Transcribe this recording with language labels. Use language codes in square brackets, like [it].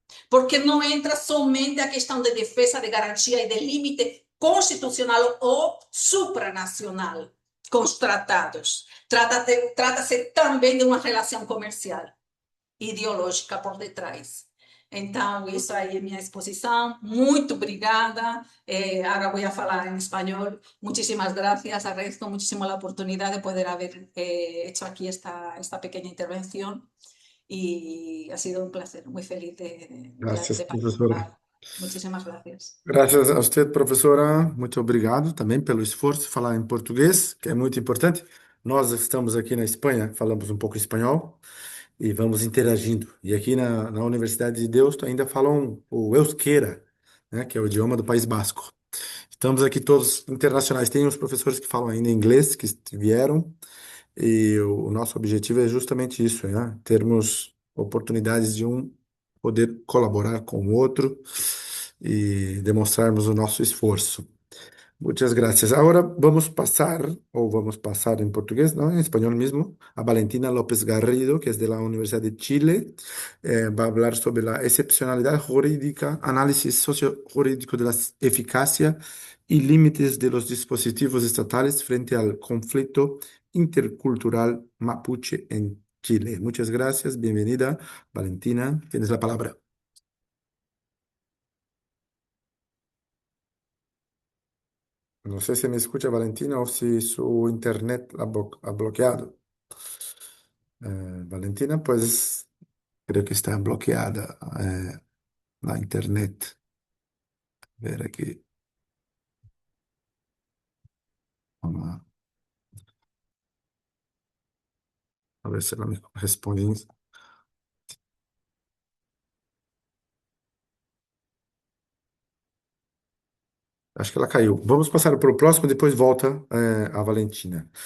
[pt] Porque não entra somente a questão de defesa, de garantia e de limite constitucional ou supranacional com os tratados. Trata-se também de uma relação comercial, ideológica por detrás. Então, isso aí é minha exposição. Muito obrigada. Agora vou falar em espanhol. [es] Muchísimas gracias. Agradezco muchísimo la oportunidad de poder haber hecho aquí esta pequeña intervención. Y ha sido un placer, muy feliz Gracias, de [pt] professora. [es] participar. Muchísimas gracias. [pt] Graças a você, professora. Muito obrigado também pelo esforço de falar em português, que é muito importante. Nós estamos aqui na Espanha, falamos um pouco espanhol e vamos interagindo. E aqui na Universidade de Deusto ainda falam o euskera, né, que é o idioma do País Basco. Estamos aqui todos internacionais. Tem uns professores que falam ainda inglês, que vieram, e o nosso objetivo é justamente isso, né? Termos oportunidades de um poder colaborar com o outro e demonstrarmos o nosso esforço. [es] Muchas gracias. Ahora vamos pasar en portugués, ¿no? En español mismo, a Valentina López Garrido, que es de la Universidad de Chile. Va a hablar sobre la excepcionalidad jurídica, análisis sociojurídico de la eficacia y límites de los dispositivos estatales frente al conflicto intercultural mapuche en Chile. Muchas gracias, bienvenida, Valentina, tienes la palabra. No sé si me escucha Valentina o si su internet ha bloqueado. Valentina, pues creo que está bloqueada la internet. A ver aquí. [pt] Vamos a ver se ela me responde. Acho que ela caiu. Vamos passar para o próximo, depois volta a Valentina.